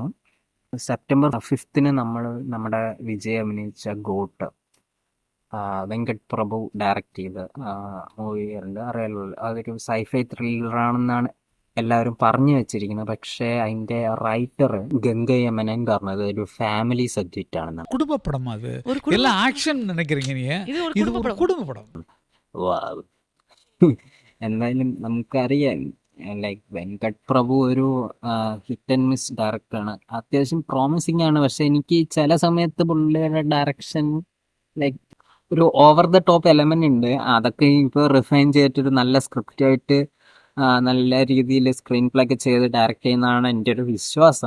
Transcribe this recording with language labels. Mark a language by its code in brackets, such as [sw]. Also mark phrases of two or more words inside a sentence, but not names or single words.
[ml] സെപ്റ്റംബർ 5 നമ്മുടെ വിജയ് അഭിനയിച്ച ഗോട്ട്, വെങ്കട് പ്രഭു ഡയറക്റ്റ് ചെയ്ത മൂവി ഉണ്ട്, അറിയാലോ. അതൊരു സൈഫൈ ത്രില്ലറാണെന്നാണ് എല്ലാവരും പറഞ്ഞു വെച്ചിരിക്കുന്നത്. പക്ഷേ അതിന്റെ റൈറ്റർ ഗംഗയമനൻ പറഞ്ഞത് ഒരു [en] family subject [ml] ആണെന്ന്. [ta] குடும்பப்படம் அது எல்லாம் ஆக்ஷன் நினைக்கிறீங்க நீங்க, இது ஒரு குடும்ப படம். [ml] എന്തായാലും നമുക്കറിയാം, ലൈക്ക് വെങ്കട് പ്രഭു ഒരു [en] hit and miss director. [ml] അത്യാവശ്യം പ്രോമിസിങ് ആണ്. പക്ഷെ എനിക്ക് ചില സമയത്ത് പുള്ളിയുടെ ഡയറക്ഷൻ ലൈക്ക് ഒരു [en] over the top element [ml] ഉണ്ട്. അതൊക്കെ ഇപ്പോൾ റിഫൈൻ ചെയ്തിട്ടൊരു നല്ല സ്ക്രിപ്റ്റ് ആയിട്ട് നല്ല രീതിയിൽ [en] screen play [ml] ഒക്കെ ചെയ്ത് ഡയറക്റ്റ് ചെയ്യുന്നതാണ് എൻ്റെ ഒരു വിശ്വാസം.